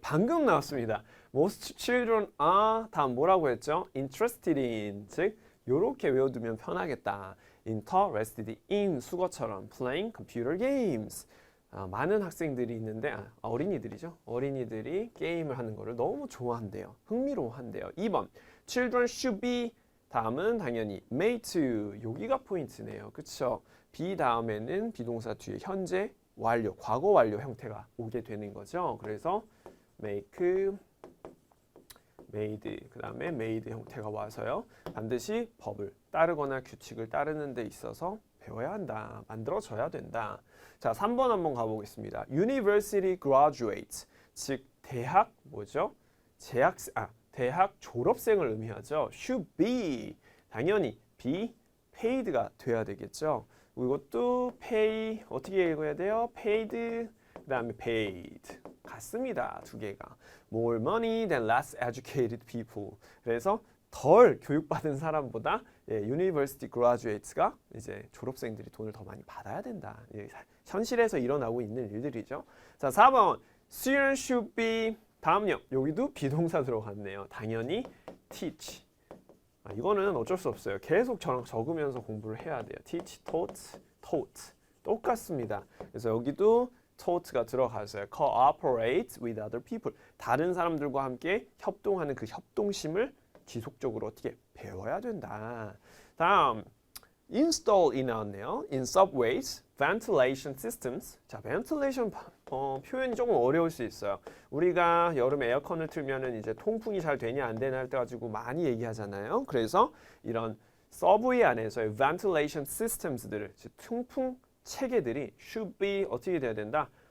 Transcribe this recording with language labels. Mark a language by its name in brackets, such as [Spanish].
[Korean] 방금 나왔습니다. [English] Most children are [Korean] 다음 뭐라고 했죠? Interested in, 즉 요렇게 외워두면 편하겠다. [English] Interested in [Korean] 수거처럼 [English] playing computer games. [Korean] 많은 학생들이 있는데 어린이들이죠. 어린이들이 게임을 하는 거를 너무 좋아한대요. 흥미로워한대요. 2번 Children should be 다음은 당연히 made to 여기가 포인트네요. 그쵸? be 다음에는 비동사 뒤에 현재 완료, 과거 완료 형태가 오게 되는 거죠. 그래서 make made 그 다음에 made 형태가 와서요. 반드시 법을 따르거나 규칙을 따르는 데 있어서 배워야 한다. 만들어져야 된다. 자, 3번 한번 가보겠습니다. [English] University graduates, [Korean] 즉 대학 뭐죠? 대학 졸업생을 의미하죠. [English] Should be, [Korean] 당연히 be paid가 돼야 되겠죠. 이것도 pay 어떻게 읽어야 돼요? paid 그 다음에 paid 같습니다. 두 개가 [English] more money than less educated people. [Korean] 그래서 덜 교육받은 사람보다 university graduates가 이제 졸업생들이 돈을 더 많이 받아야 된다. 현실에서 일어나고 있는 일들이죠. 자, 4번 [English] students should be [Korean] 다음요. 여기도 비동사 들어갔네요. 당연히 teach. 이거는 어쩔 수 없어요. 계속 적으면서 공부를 해야 돼요. teach, taught 똑같습니다. 그래서 여기도 taught가 들어가서요. [English] cooperate with other people. [Korean] 다른 사람들과 함께 협동하는 그 협동심을 지속적으로 어떻게 배워야 된다. 다음 install이 나왔네요. [English] in subways, ventilation systems. [Korean] 자, ventilation 표현이 조금 어려울 수 있어요. 우리가 여름에 에어컨을 틀면은 이제 통풍이 잘 되냐 안 되냐 할 때 가지고 많이 얘기하잖아요. 그래서 이런 서브웨이 안에서의 ventilation systems들을 통풍 체계들이 should be 어떻게 돼야 된다?